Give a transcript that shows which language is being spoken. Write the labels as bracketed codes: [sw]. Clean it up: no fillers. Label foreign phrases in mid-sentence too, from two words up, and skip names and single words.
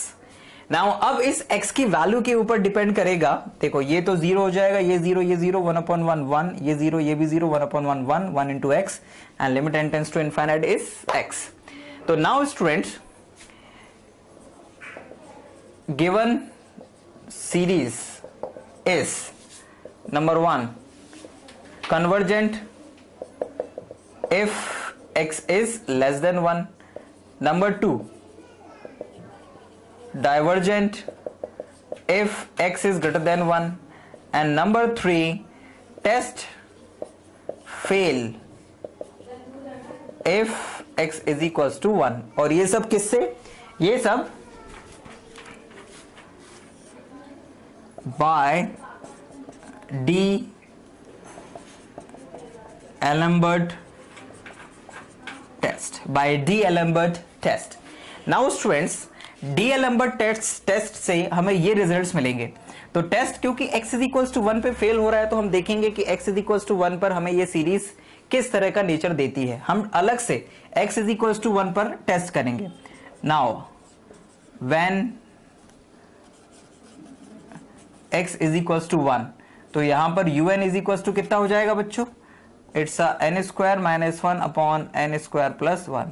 [hi] नाउ अब इस x की वैल्यू के ऊपर डिपेंड करेगा, देखो ये तो 0 हो जाएगा, ये 0 ये 0, [en] 1 upon 1 1, [hi] ये 0 ये भी 0, [en] 1 upon 1 1, 1 into x and limit n tends to infinite is x. तो now students, given series is number 1 convergent if x is less than 1, number 2 divergent if x is greater than 1, and number 3 test fail if x is equals to 1। [hi] और ये सब किससे, ये सब [en] by D'Alembert test, by D'Alembert test। Now students, [hi] D'Alembert टेस्ट से हमें ये रिजल्ट्स मिलेंगे। तो टेस्ट क्योंकि [en] x is equals to 1 [hi] पे फेल हो रहा है, तो हम देखेंगे कि [en] x is equals to 1 [hi] पर हमें ये सीरीज किस तरह का नेचर देती है। हम अलग से [en] x is equals to 1 [hi] पर टेस्ट करेंगे। [en] now when x is equals to 1, [hi] तो यहां पर [en] un is equals to [hi] कितना हो जाएगा बच्चों, [en] it's n square minus 1 upon n square plus 1.